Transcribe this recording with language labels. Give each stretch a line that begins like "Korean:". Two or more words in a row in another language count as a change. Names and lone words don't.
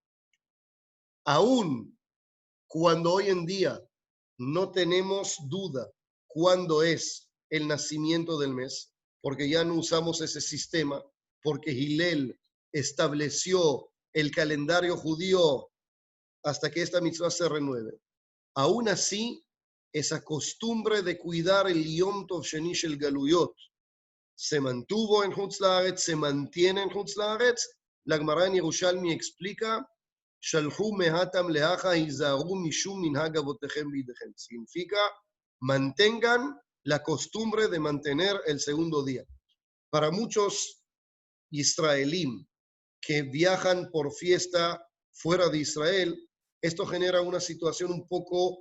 Spanish: Aún cuando hoy en día no tenemos duda cuándo es el nacimiento del mes, porque ya no usamos ese sistema, porque Hillel estableció el calendario judío hasta que esta mitzvah se renueve. Aún así, esa costumbre de cuidar el
Hebrew: יום טוב שני של גלויות
Spanish: se mantuvo en
Hebrew: חוץ לארץ,
Spanish: se mantiene en
Hebrew: חוץ לארץ.
Spanish: La Gemara en Yerushalmi explica
Aramaic: שלחו מהתם להכא הזהרו משום מנהג אבותיכם בידיכם.
Spanish: Significa, mantengan la costumbre de mantener el segundo día. Para muchos israelíes que viajan por fiesta fuera de Israel, esto genera una situación un poco